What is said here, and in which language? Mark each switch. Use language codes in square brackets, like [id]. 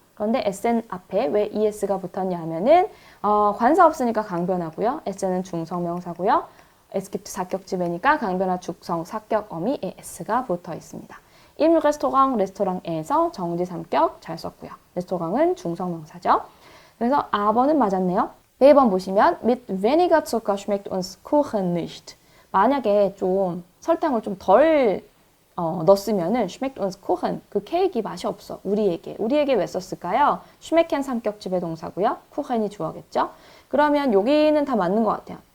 [ko] 그런데 SN 앞에 왜 ES가 붙었냐 하면은 관사 없으니까 강변하고요. SN은 중성명사고요. 에스킵트 사격지배니까 강변화 죽성 사격 어미에 S가 붙어 있습니다. Im Restaurant, 레스토랑에서 정지 삼격 잘 썼고요. 레스토랑은 중성명사죠. 그래서 A번은 맞았네요. B번 보시면 [de] mit weniger Zucker schmeckt uns Kuchen nicht. [ko] 만약에 좀 설탕을 좀 덜 넣었으면은 [de] schmeckt uns Kuchen [ko] 그 케이크 맛이 없어. 우리에게 왜 썼을까요? schmecken 삼격지배 동사고요. Kuchen이 주어겠죠. 그러면 여기는 다 맞는 것 같아요.